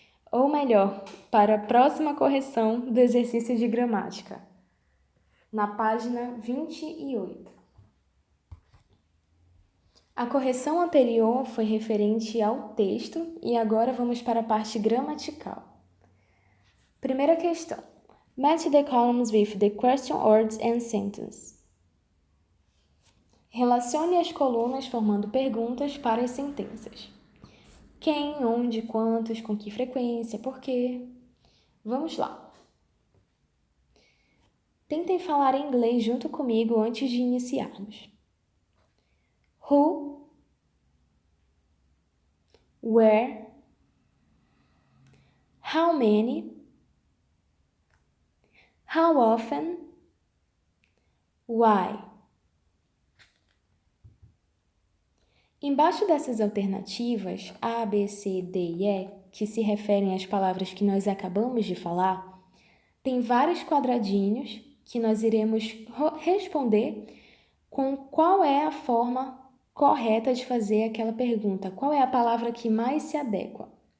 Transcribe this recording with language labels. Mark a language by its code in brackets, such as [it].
[pt] Ou melhor, para a próxima correção do exercício de gramática, na página 28. A correção anterior foi referente ao texto e agora vamos para a parte gramatical. Primeira questão. [en] Match the columns with the question words and sentence. [pt] Relacione as colunas formando perguntas para as sentenças. Quem, onde, quantos, com que frequência, por quê? Vamos lá. Tentem falar em inglês junto comigo antes de iniciarmos. [en] Who, where, how many, how often, why. [pt] Embaixo dessas alternativas, A, B, C, D e E, que se referem às palavras que nós acabamos de falar, tem vários quadradinhos que nós iremos responder com qual é a forma correta de fazer aquela pergunta, qual é a palavra que mais se adequa.